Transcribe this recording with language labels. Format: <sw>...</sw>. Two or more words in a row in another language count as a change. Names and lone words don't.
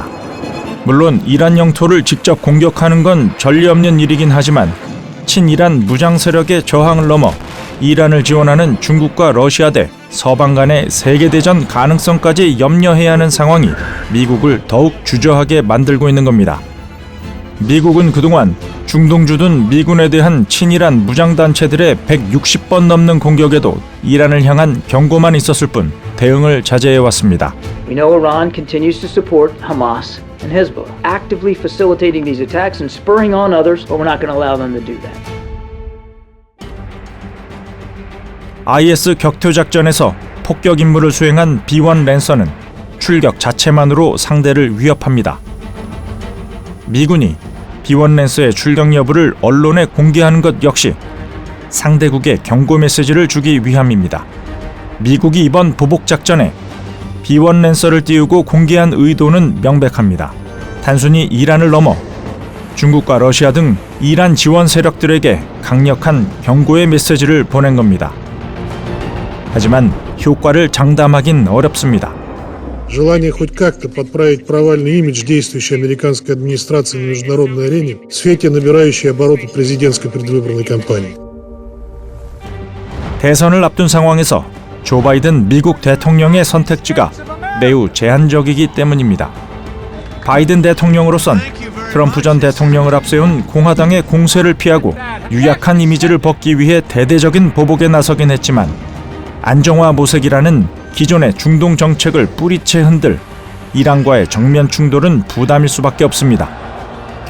<ko>물론 이란 영토를 직접 공격하는 건 전례 없는 일이긴 하지만 친이란 무장 세력의 저항을 넘어 이란을 지원하는 중국과 러시아 대 서방 간의 세계대전 가능성까지 염려해야 하는 상황이 미국을 더욱 주저하게 만들고 있는 겁니다. 미국은 그동안 중동 주둔 미군에 대한 친이란 무장단체들의 160번 넘는 공격에도 이란을 향한 경고만 있었을 뿐 대응을 자제해왔습니다.</ko> <en>We know Iran continues to support Hamas and Hezbollah, actively facilitating these attacks and spurring on others, but we're not going to allow them to do that.</en> <ko>IS 격투작전에서 폭격 임무를 수행한 B-1 랜서는 출격 자체만으로 상대를 위협합니다. 미군이 B-1 랜서의 출격 여부를 언론에 공개하는 것 역시 상대국에 경고 메시지를 주기 위함입니다. 미국이 이번 보복작전에 B-1 랜서를 띄우고 공개한 의도는 명백합니다. 단순히 이란을 넘어 중국과 러시아 등 이란 지원 세력들에게 강력한 경고의 메시지를 보낸 겁니다. 하지만 효과를 장담하긴 어렵습니다.</ko> <ru>Желание хоть как-то подправить провальный имидж действующей американской администрации на международной арене в свете набирающей обороты президентской предвыборной кампании.</ru> <ko>대선을 앞둔 상황에서 조 바이든 미국 대통령의 선택지가 매우 제한적이기 때문입니다. 바이든 대통령으로선 트럼프 전 대통령을 앞세운 공화당의 공세를 피하고 유약한 이미지를 벗기 위해 대대적인 보복에 나서긴 했지만 안정화 모색이라는 기존의 중동 정책을 뿌리채 흔들 이란과의 정면 충돌은 부담일 수밖에 없습니다.</ko>